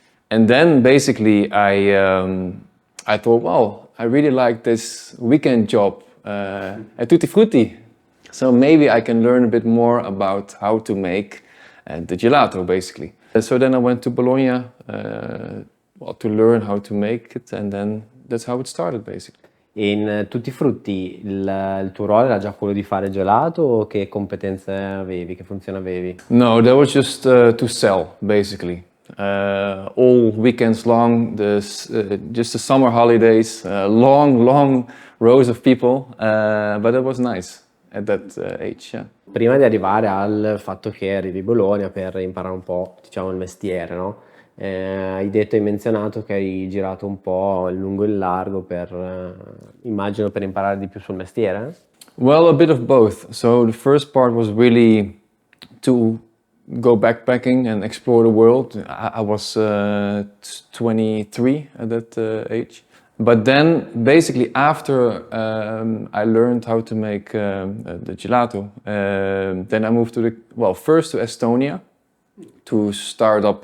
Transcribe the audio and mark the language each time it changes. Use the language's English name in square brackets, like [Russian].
[English] And then basically I thought, wow, I really like this weekend job at Tutti Frutti. So maybe I can learn a bit more about how to make the gelato, basically. So then I went to Bologna to learn how to make it, and then that's how it started, basically. [Italian] In Tutti Frutti il tuo ruolo era già quello di fare gelato o che competenze avevi, che funzione avevi? [English] No, that was just to sell, basically. All weekends long, just the summer holidays, long rows of people, but it was nice at that age, yeah. [Italian] Prima di arrivare al fatto che arrivi a Bologna per imparare un po', diciamo, il mestiere, no? Hai menzionato che hai girato un po' in lungo e in largo immagino per imparare di più sul mestiere? [English] Well, a bit of both. So the first part was really to go backpacking and explore the world. I was 23 at that age. But then, basically, after I learned how to make the gelato, then I moved first to Estonia to start up.